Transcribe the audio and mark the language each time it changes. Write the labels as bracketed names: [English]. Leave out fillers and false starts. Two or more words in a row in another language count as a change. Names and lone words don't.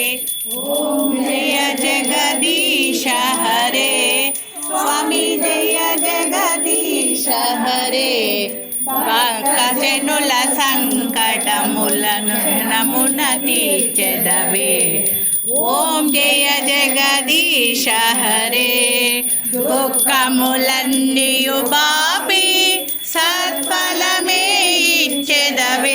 [Hindi] ओम जय जगदीश हरे, स्वामी जय जगदीश हरे. [Telugu] భక్తజనుల సంకటములను నమున తీర్చెదవే. ఓం జయ జగదీశ హరే, దుఃఖములన్నీయు బాపి సత్ఫలమే ఇచ్చెదవే.